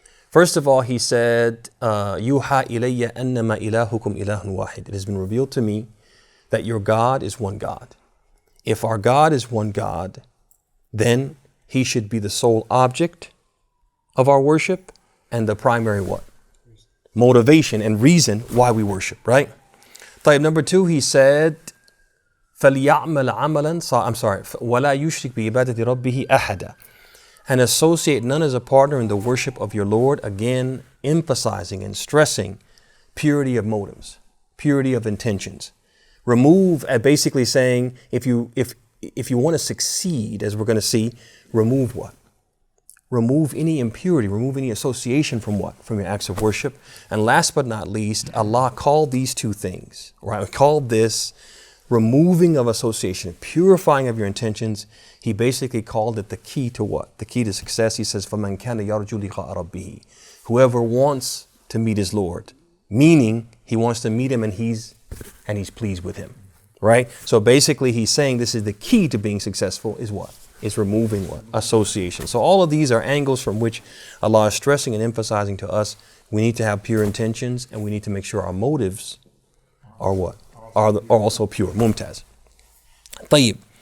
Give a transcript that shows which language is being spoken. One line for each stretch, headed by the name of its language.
English: First of all, he said,
Arabic: Yuha ilayya annama ilahukum ilahun wahid.
English: It has been revealed to me that your God is one God. If our God is one God, then he should be the sole object of our worship and the primary what? Motivation and reason why we worship, right? Number two, he said,
Arabic: فَلْيَعْمَلْ عَمَلًا وَلَا يُشْرِكْ بِعِبَادَةِ رَبِّهِ أَحَدًا.
English: And associate none as a partner in the worship of your Lord, again emphasizing and stressing purity of motives, purity of intentions. Remove, basically saying, if you want to succeed, as we're going to see, remove what? Remove any impurity, remove any association from what? From your acts of worship. And last but not least, Allah called these two things, right? Called this removing of association, purifying of your intentions. He basically called it the key to what? The key to success. He says,
Arabic: فَمَنْ كَانَ يَرْجُو لِقَاءَ رَبِّهِ.
English: Whoever wants to meet his Lord, meaning he wants to meet him and he's pleased with him, right? So basically he's saying this is the key to being successful is what? Is removing what? Association. So all of these are angles from which Allah is stressing and emphasizing to us we need to have pure intentions, and we need to make sure our motives are what? Are also pure. Mumtaz. Tayyib.